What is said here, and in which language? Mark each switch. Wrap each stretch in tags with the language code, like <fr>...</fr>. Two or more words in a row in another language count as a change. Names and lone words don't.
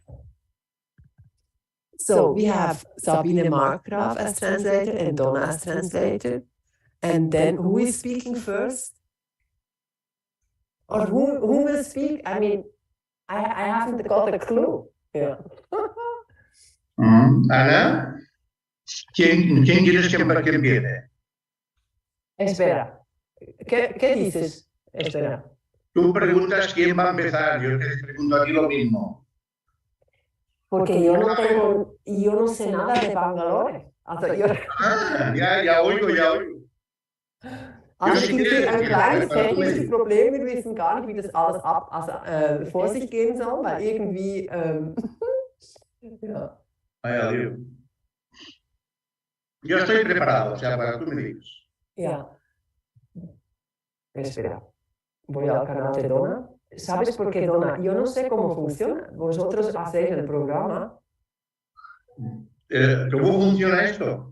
<en>So we have Sabine Markgraf as translator and Donna as translator. And then who is speaking first? Or who will speak? I mean, I haven't got a clue. Yeah.</en> <es>Ana, ¿quién quieres que empiece? Espera. ¿Qué dices? Espera. Tú preguntas quién va a empezar, yo te pregunto aquí lo mismo. Porque yo no sé nada de Bangalore.</es> <de>Also,</de> <es>ya oigo.</es> <de>Also es gibt hier ein kleines technisches Problem, wir wissen gar nicht, wie das alles vor sich gehen soll, weil irgendwie, ja.</de> <es>Adiós. Yo estoy preparado, o sea, para tú me digas. Ya. Espera, voy al canal de Donna. ¿Sabes por qué, Donna? Yo no sé cómo funciona. Vosotros hacéis el programa. ¿Cómo funciona esto?</es>